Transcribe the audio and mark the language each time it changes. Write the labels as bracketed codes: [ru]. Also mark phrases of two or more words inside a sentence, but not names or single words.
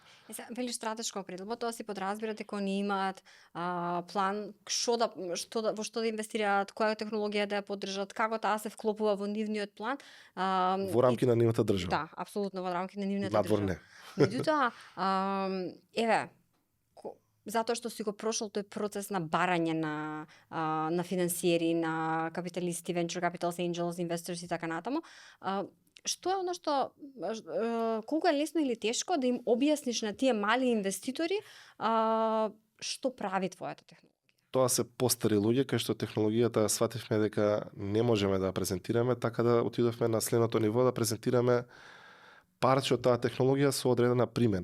[mk] Вели стратешко определба, тоа си подразбира дека они имаат план во што да инвестираат, која технологија да ја поддржат, како таа се вклопува во нивниот план. Во И рамки на нивната држава. да, апсолутно во рамки на нивната Надвор држава. не. Меѓутоа, еве, затоа што си го прошол тој процес на барање на финансиери, на капиталисти, [en] venture capitals, angels, investors [mk] и така натаму, што е оно што колку е лесно или тешко да им објасниш на тие мали инвеститори што прави твојата технологија? Тоа се постари луѓе кај што технологијата свативме дека не можеме да ја презентираме, така да отидовме на следното ниво да презентираме парче од таа технологија со одредена примена.